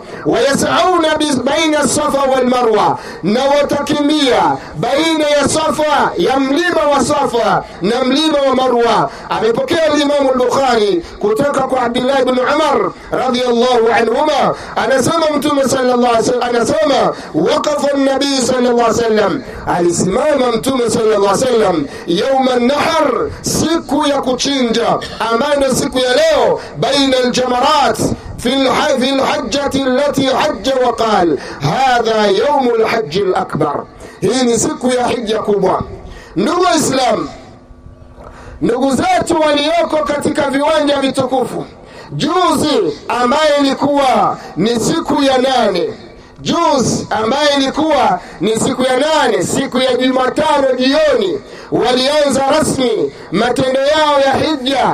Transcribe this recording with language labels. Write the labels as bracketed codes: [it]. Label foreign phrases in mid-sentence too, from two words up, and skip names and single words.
[ar] ويسعون بين الصفا والمروة, [sw] na watakimbia baina ya Safa, ya mlima wa Safa na mlima wa Marwa. Amepokea Imam al-Bukhari kutoka kwa Abdullah ibn Umar [ar] رضي الله عنهما, [sw] anasema Mtume [ar] صلى الله عليه وسلم, [sw] anasema [ar] وقف النبي صلى الله عليه وسلم, [sw] alisimama Mtume [ar] صلى الله عليه وسلم يوم النحر, [sw] siku ya kuchinja ambayo siku ya leo, [ar] بين الجمرات في الحجة التي حج وقال هذا يوم الحج الأكبر. [sw] hii ni siku ya hija kubwa. Ndugu Islam, ndugu zetu walioko katika viwanja vitukufu, juzi ambaye ilikuwa ni siku ya 8, juzi ambaye ilikuwa ni siku ya 8, siku ya Jumatano jioni, walianza rasmi matendo yao ya hija.